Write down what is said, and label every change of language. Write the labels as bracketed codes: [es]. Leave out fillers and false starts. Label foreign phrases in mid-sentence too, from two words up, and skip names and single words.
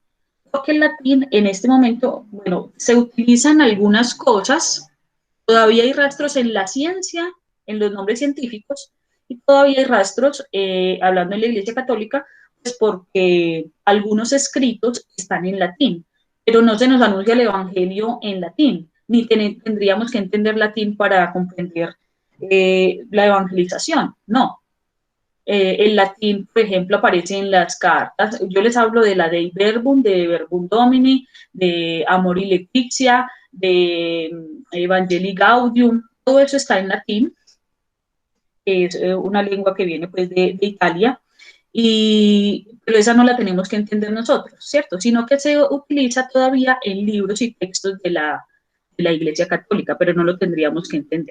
[es] Porque el latín en este momento, bueno, se utilizan algunas cosas, todavía hay rastros en la ciencia, en los nombres científicos, y todavía hay rastros, hablando en la Iglesia Católica, pues porque algunos escritos están en latín, pero no se nos anuncia el Evangelio en latín, ni tendríamos que entender latín para comprender la evangelización, no. El latín, por ejemplo, aparece en las cartas. Yo les hablo de la Dei Verbum, de Verbum Domini, de Amori Laetitia, de Evangelii Gaudium. Todo eso está en latín, que es una lengua que viene pues de Italia, pero esa no la tenemos que entender nosotros, ¿cierto? Sino que se utiliza todavía en libros y textos de la Iglesia Católica, pero no lo tendríamos que entender.